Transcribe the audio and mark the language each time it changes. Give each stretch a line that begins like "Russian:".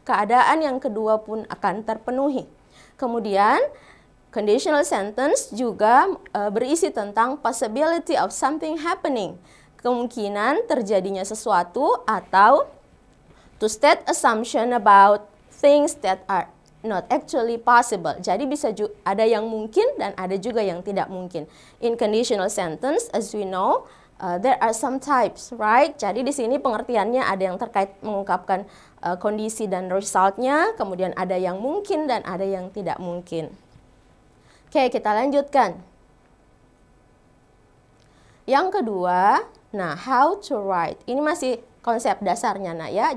Indonesian: Keadaan yang kedua pun akan terpenuhi. Kemudian,
English: conditional sentence
Indonesian: juga berisi tentang
English: possibility of something happening,
Indonesian: kemungkinan terjadinya sesuatu, atau
English: to state assumption about things that are not actually possible.
Indonesian: Jadi bisa ada yang mungkin dan ada juga yang tidak mungkin.
English: In conditional sentence, as we know, there are some types, right?
Indonesian: Jadi di sini pengertiannya ada yang terkait mengungkapkan kondisi dan resultnya, kemudian ada yang mungkin dan ada yang tidak mungkin. Oke, kita lanjutkan. Yang kedua, nah,
English: how to write.
Indonesian: Ini masih konsep dasarnya, nah ya.